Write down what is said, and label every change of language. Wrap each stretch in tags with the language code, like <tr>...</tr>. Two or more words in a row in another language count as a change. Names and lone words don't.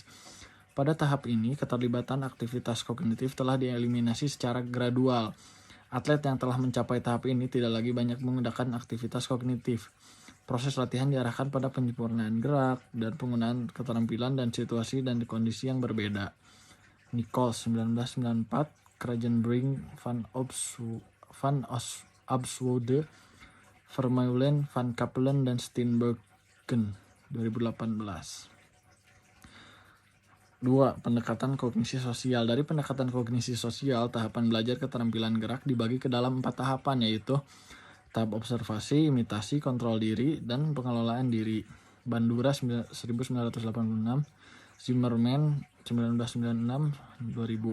<id>Pada tahap ini, keterlibatan aktivitas kognitif telah dieliminasi secara gradual. Atlet yang telah mencapai tahap ini tidak lagi banyak menggunakan aktivitas kognitif. Proses latihan diarahkan pada penyempurnaan gerak dan penggunaan keterampilan dan situasi dan kondisi yang berbeda. Nichols 1994, Kragenbrink, Van Abswoude, Vermeulen, Van Kapellen, dan Steenbergen 2018. 2. Pendekatan kognisi sosial. Dari pendekatan kognisi sosial, tahapan belajar keterampilan gerak dibagi ke dalam 4 tahapan, yaitu tahap observasi, imitasi, kontrol diri, dan pengelolaan diri. Bandura 1986, Zimmerman 1996, 2000.</id>